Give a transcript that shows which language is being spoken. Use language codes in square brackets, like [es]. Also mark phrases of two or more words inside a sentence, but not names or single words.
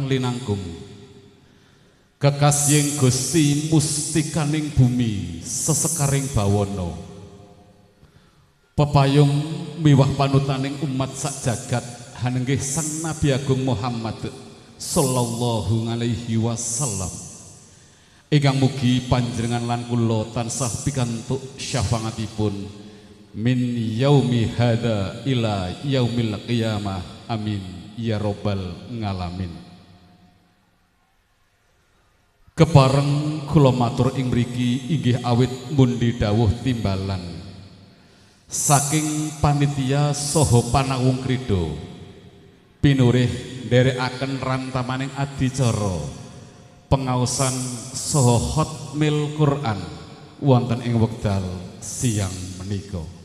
[jv] linangkung kekasihing Gusti mustikaning bumi sesekaring bawana pepayung miwah panutaning umat sak jagat hanenggih Sang Nabi Agung Muhammad [ar] صلى الله عليه وسلم [jv] ingkang mugi panjenengan lan kula tansah pikantuk syafaatipun [ar] من يوم هذا إلى يوم القيامة آمين يا رب العالمين. [jv] Kepareng kula matur ing mriki inggih awit mundi dawuh timbalan saking panitia saha panawung krida pinurih nderekaken rantamaning adicara pengaosan saha [ar] ختم القرآن [jv] wonten ing wekdal siang menika.